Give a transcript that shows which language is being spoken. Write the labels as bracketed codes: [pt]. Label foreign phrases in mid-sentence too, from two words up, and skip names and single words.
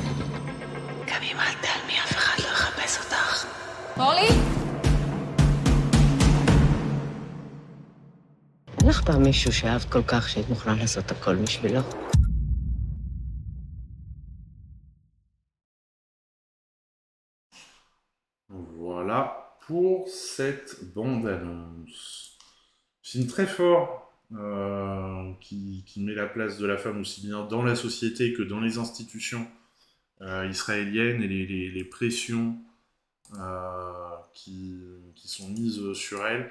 [he] גם אם אל תעלמי, אף אחד לא יחפש אותך. אורלי? אין לך פעם מישהו שאהבת כל כך שהיית מוכנה לעשות הכל בשבילו? [fr] pour cette bande-annonce. Film très fort, qui met la place de la femme aussi bien dans la société que dans les institutions israéliennes et les pressions qui sont mises sur elle.